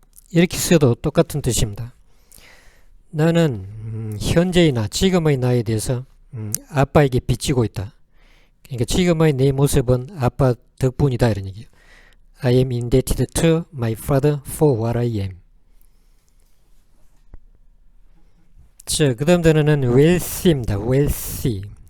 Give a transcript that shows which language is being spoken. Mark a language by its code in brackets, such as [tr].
[ko] 이렇게 써도 똑같은 뜻입니다. 나는 현재의 나, 지금의 나에 대해서 아빠에게 빚지고 있다. 그러니까 지금의 내 모습은 아빠 덕분이다 이런 얘기예요. [en] I am indebted to my father for what I am. [ko] 자, 그 다음 단어는 wealthy입니다. wealthy.